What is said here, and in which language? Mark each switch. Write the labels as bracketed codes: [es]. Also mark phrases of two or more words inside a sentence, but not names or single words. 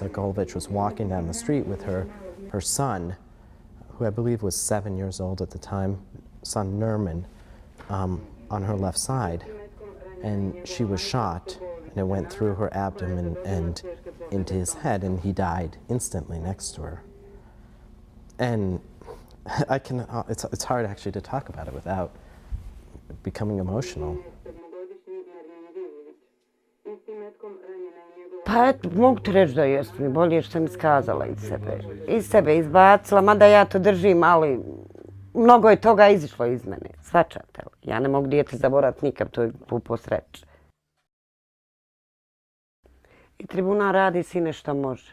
[en] Sokolovich was walking down the street with her son, who I believe was 7 years old at the time, son Nerman, on her left side, and she was shot, and it went through her abdomen and into his head, and he died instantly next to her. And it's hard actually to talk about it without becoming emotional. [bs] Pa eto, mogu ti reći da jest mi bolje što sam iskazala iz sebe. Iz sebe izbacila, mada ja to držim, ali mnogo je toga izišlo iz mene. Svačate li? Ja ne mogu dijete zaboraviti nikad, to je pupo sreće. I tribunal radi sine što može.